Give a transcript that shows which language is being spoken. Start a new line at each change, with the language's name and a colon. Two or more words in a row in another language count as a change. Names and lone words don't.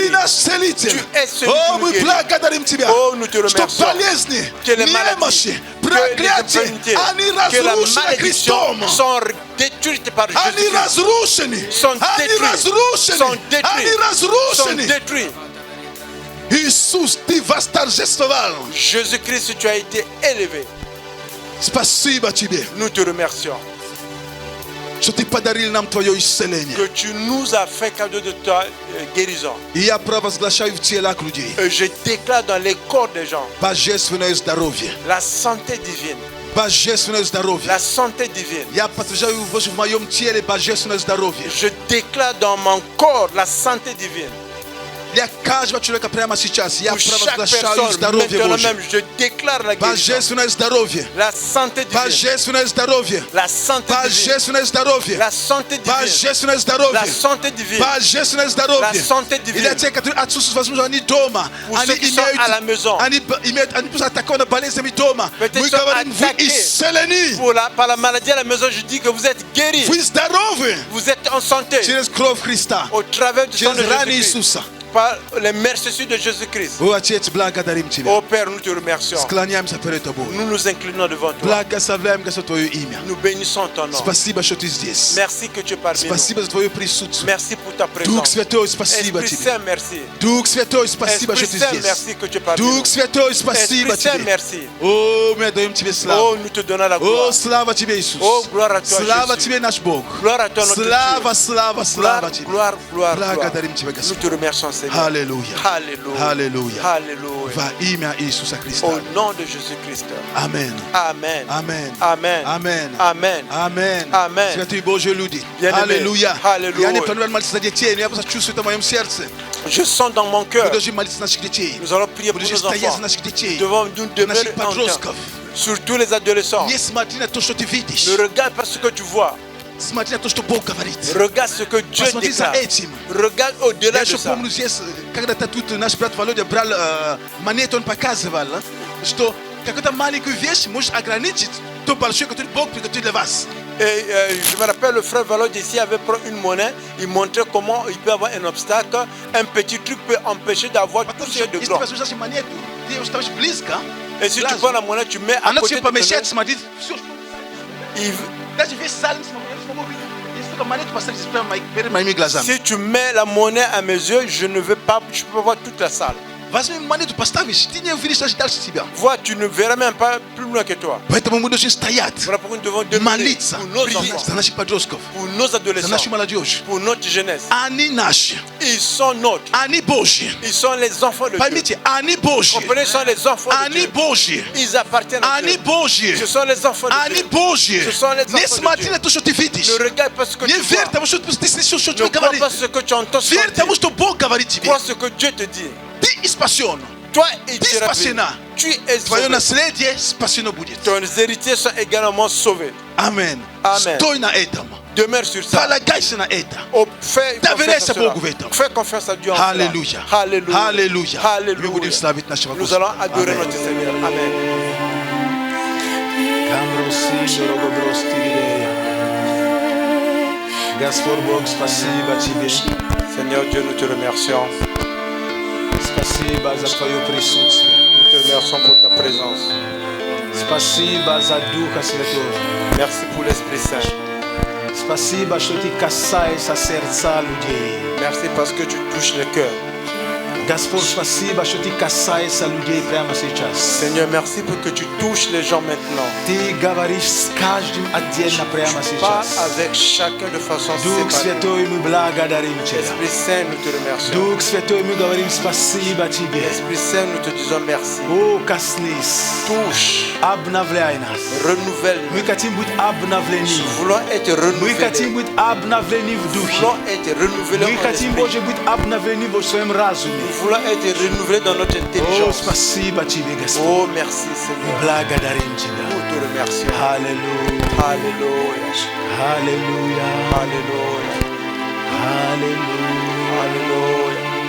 French: Tinaselitele. Tu es celui Oh, qui nous
Russian: мы
French: guérit.
Russian: благодарим Тебя.
French: Oh, nous te
Russian: Что
French: remercions.
Russian: болезни,
French: Que les maladies,
Russian: немощи,
French: que les
Russian: проклятия,
French: infirmités,
Russian: они
French: que la
Russian: разрушены
French: malédiction
Russian: Христом.
French: sont détruites par
Russian: Они
French: Jésus.
Russian: разрушены.
French: Sont
Russian: Они
French: détruits.
Russian: разрушены.
French: Sont détruits.
Russian: Они
French: Sont
Russian: разрушены.
French: détruits.
Russian: Иисус, Ты восторжествовал.
French: Jésus-Christ, tu as été élevé.
Russian: Спасибо Тебе,
French: Nous te remercions
Russian: что Ты подарил нам Твое исцеление.
French: que tu nous as fait cadeau de ta guérison.
Russian: И я провозглашаю в телах людей
French: Et je déclare dans les corps des gens
Russian: божественное здоровье.
French: la santé divine.
Russian: Божественное здоровье.
French: La santé divine.
Russian: Я подтверждаю в моем теле божественное здоровье.
French: Je déclare dans mon corps la santé divine.
Russian: Для каждого человека прямо сейчас я
French: Pour chaque
Russian: провозглашаю
French: personne,
Russian: здоровье
French: maintenant
Russian: Божье.
French: même, je déclare la guérison.
Russian: Божественное здоровье.
French: La santé divine.
Russian: Божественное здоровье.
French: La santé divine.
Russian: Божественное здоровье.
French: La santé divine.
Russian: Божественное здоровье.
French: La santé divine.
Russian: Божественное здоровье.
French: La santé
Russian: И
French: divine.
Russian: для тех, которые отсутствуют, возможно, они дома.
French: Pour ceux qui sont à la maison.
Russian: Они просто атакованы болезнями дома.
French: Peut-être
Russian: Мы
French: sont
Russian: говорим, вы
French: attaqués.
Russian: исцелены.
French: Par la maladie à la maison, je dis que vous êtes guéris.
Russian: Вы здоровы.
French: Vous êtes en santé.
Russian: Через кровь Христа.
French: Au travers du sang de
Russian: Через раны
French: Jésus-Christ.
Russian: Иисуса.
French: Par les mercessures de Jésus-Christ.
Russian: О, Отец, благодарим Тебя.
French: Ô Père, nous te remercions.
Russian: Склоняемся перед Тобой.
French: Nous nous inclinons devant toi.
Russian: Благословляем, Господь, Твое имя.
French: Nous bénissons ton nom.
Russian: Спасибо, что Ты здесь.
French: Merci que tu es parmi nous.
Russian: Спасибо за Твое присутствие.
French: Merci pour ta
Russian: Дух
French: présence.
Russian: Святой, спасибо
French: Esprit
Russian: Тебе.
French: Saint, merci.
Russian: Дух Святой, спасибо,
French: Esprit
Russian: что Ты
French: Saint,
Russian: здесь.
French: merci que tu es parmi nous.
Russian: Дух Святой, спасибо
French: Esprit Saint,
Russian: Тебе.
French: merci.
Russian: О, мы отдаем Тебе
French: Oh,
Russian: славу.
French: nous te donnons la
Russian: О,
French: gloire.
Russian: слава Тебе, Иисус.
French: Oh, gloire à toi,
Russian: Слава
French: Jésus.
Russian: Тебе, наш Бог.
French: Gloire à toi, notre
Russian: Слава,
French: Dieu.
Russian: слава, слава
French: Gloire,
Russian: Тебе.
French: gloire, gloire,
Russian: Благодарим Тебя,
French: gloire. Nous
Russian: Господь.
French: te remercions, Seigneur.
Russian: Аллилуйя.
French: Alléluia. Alléluia. Alléluia.
Russian: Во имя Иисуса Христа.
French: Au nom de Jésus-Christ. Amen. Amen. Amen. Amen. Amen. Amen. Amen. Amen.
Russian: Святые Божьи люди.
French: Bien-aimés.
Russian: Аллилуйя. Аллилуйя. Я не планирую молиться за детей, но я просто чувствую это в моем сердце.
French: Je sens dans mon
Russian: Мы
French: cœur.
Russian: должны молиться за наших детей.
French: Nous allons prier
Russian: Мы
French: pour
Russian: должны
French: nos
Russian: стоять за
French: enfants.
Russian: наших детей.
French: Devant nous
Russian: За наших
French: demeurer en
Russian: подростков.
French: temps. Surtout les adolescents.
Russian: Не смотри на то, что ты видишь.
French: Ne regarde pas ce que tu vois.
Russian: Смотри на то, что Бог говорит.
French: Regarde ce que Dieu
Russian: Посмотри за
French: déclare.
Russian: этим.
French: Regarde au-delà
Russian: Я
French: de
Russian: еще
French: ça.
Russian: помню здесь, когда-то тут наш брат Володя брал монету, он показывал, что какую-то маленькую вещь может ограничить то большое, которое Бог приготовил для вас.
French: Et je me rappelle, le frère Valod ici avait pris une monnaie. Il montrait comment il peut avoir un obstacle. Un petit truc peut empêcher d'avoir tout ce qui est de
Russian: Если
French: grand.
Russian: ты возьмешь монету, ты ставишь близко,
French: Et si tu prends la monnaie, tu mets à
Russian: она
French: côté
Russian: тебе
French: de ton
Russian: помещает,
French: nez,
Russian: смотри, все.
French: il-
Russian: Даже весь зал не смогу видеть. Если только монету поставить перед моими глазами.
French: Si tu mets la monnaie à mes yeux, je ne peux pas voir toute la salle.
Russian: Возьми монету, поставишь, ты не увидишь даже дальше себя.
French: Vois, tu ne verras même pas plus loin que toi.
Russian: Поэтому мы должны стоять,
French: Voilà pourquoi nous devons demeurer
Russian: молиться
French: pour nos
Russian: за
French: enfants,
Russian: наших подростков,
French: pour nos
Russian: за
French: adolescents,
Russian: нашу молодежь.
French: pour notre jeunesse.
Russian: Они наши,
French: Ils sont nôtres.
Russian: они Божьи.
French: Ils sont les enfants de Dieu.
Russian: Поймите, они Божьи.
French: Comprenez, ils sont les enfants de
Russian: Они
French: Dieu.
Russian: Божьи.
French: Ils appartiennent à
Russian: Они
French: Dieu.
Russian: Божьи.
French: Ce sont les enfants de
Russian: Они
French: Dieu.
Russian: Божьи.
French: Ce sont les
Russian: Не
French: enfants de
Russian: смотри
French: Dieu.
Russian: на то, что ты видишь.
French: Ne regarde pas ce que
Russian: Не
French: tu
Russian: верь
French: vois.
Russian: тому, что ты слышишь, что
French: Ne
Russian: тебе
French: crois
Russian: говорит.
French: pas ce que tu entends sur
Russian: Верь тому, что Бог говорит тебе.
French: Crois ce que Dieu te dit.
Russian: Ты спасен.
French: Toi, il
Russian: Ты
French: te rappelle.
Russian: спасена.
French: Tu es
Russian: Твое
French: sauvé.
Russian: наследие спасено будет.
French: Tes héritiers sont également sauvés.
Russian: Амин.
French: Amen.
Russian: Стой на этом.
French: Demeure sur ça.
Russian: Полагайся на это.
French: Fais
Russian: Доверяйся
French: confiance à cela.
Russian: Богу в этом.
French: Fais confiance à Dieu en cela.
Russian: Аллилуйя.
French: Alléluia.
Russian: Аллилуйя. Мы
French: Alléluia.
Russian: будем славить нашего
French: Nous allons
Russian: Господа.
French: adorer
Russian: Аминь.
French: notre Seigneur. Amen.
Russian: Господь Бог, спасибо Тебе.
French: Seigneur Dieu, nous te remercions.
Russian: Спасибо за Твое присутствие.
French: Nous te remercions pour ta présence.
Russian: Спасибо за Духа Святого.
French: Merci pour l'Esprit Saint.
Russian: Спасибо, что Ты касаешься сердца людей.
French: Merci parce que tu touches le cœur.
Russian: Господь, спасибо, что Ты касаешься людей прямо сейчас.
French: Seigneur, merci pour que tu touches les gens maintenant.
Russian: Ты говоришь с каждым отдельно прямо
French: Pas
Russian: сейчас.
French: avec chacun de façon
Russian: Дух
French: séparée.
Russian: Святой, мы благодарим Тебя.
French: Esprit Saint, nous te remercions.
Russian: Дух Святой, мы говорим спасибо Тебе.
French: Esprit Saint, nous te disons merci.
Russian: О, коснись,
French: Touche,
Russian: обновляй нас.
French: renouvelle-nous.
Russian: Мы хотим быть обновлены.
French: Nous voulons être
Russian: Мы
French: renouvelés.
Russian: хотим быть обновлены в
French: Nous
Russian: духе.
French: voulons être renouvelés
Russian: Мы
French: en
Russian: хотим,
French: esprit.
Russian: Боже, быть обновлены в своем разуме.
French: Nous voulons être renouvelés dans notre
Russian: О,
French: intelligence.
Russian: спасибо Тебе, Господь.
French: Oh, merci Seigneur.
Russian: Благодарим Тебя.
French: Nous te remercions.
Russian: Аллилуйя.
French: Alléluia.
Russian: Аллилуйя.
French: Alléluia.
Russian: Аллилуйя.
French: Alléluia.